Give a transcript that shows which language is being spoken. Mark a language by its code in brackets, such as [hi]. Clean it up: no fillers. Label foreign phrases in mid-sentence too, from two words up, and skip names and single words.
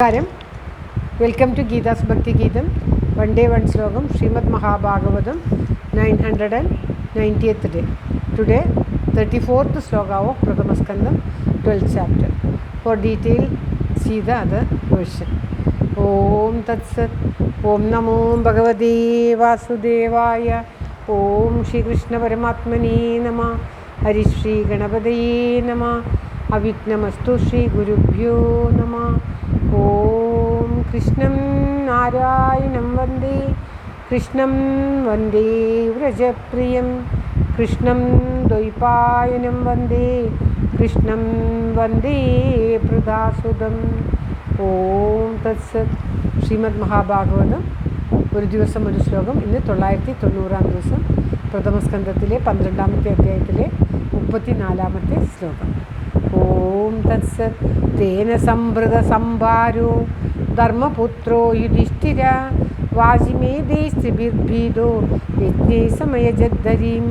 [ml] നമസ്കാരം. [en] welcome to [ml] ഗീതാസ് ഭക്തി ഗീതം. [en] one day one [ml] ശ്ലോകം. [en] ശ്രീമദ് മഹാഭാഗവതം 990th day. Today 34th sloka of Pratamaskandam 12th chapter. For detail see the other version. [sa] ॐ तत् सत्. ॐ नमो भगवते वासुदेवाय. ॐ श्री कृष्ण परमात्मने नमः। हरि श्री गणपतये नमः. अविघ्नमस्तु श्री गुरुभ्यो नमः. ॐ कृष्णं नारायणं वन्दे. कृष्णं वन्दे व्रजप्रियम्. कृष्णं द्वैपायनं वन्दे. कृष्णं वन्दे प्रदसुदम्. ॐ तत् सत्. [ml] ശ്രീമദ് മഹാഭാഗവതം ഒരു ദിവസം ഒരു ശ്ലോകം. ഇന്ന് 990-ാം ദിവസം. പ്രഥമസ്കന്ധത്തിലെ 12ാമത്തെ അധ്യായത്തിലെ 34ാമത്തെ ശ്ലോകം. [sa] ഓം തത്സത്. തേന സംഭൃത സംഭാരോ ധർമ്മപുത്രോ യുധിഷ്ഠിര വാജിമേദേസ്ത്രിഭിർഭീതോ യജ്ഞേ സമയജദ്ധരീം.